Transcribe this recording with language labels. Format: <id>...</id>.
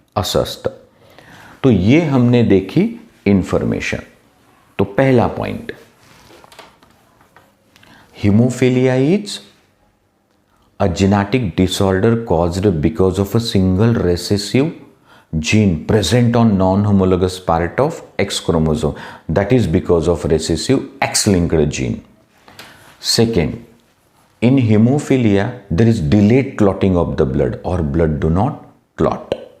<mr>असं असतं.</mr> <hi>तो ये हमने देखी इंफॉर्मेशन. तो पहला point,</hi> <en>Hemophilia is a genetic disorder caused because of a single recessive gene present on non-homologous part of X chromosome. That is because of recessive X-linked gene. Second, in hemophilia, there is delayed clotting of the blood or blood do not clot.</en>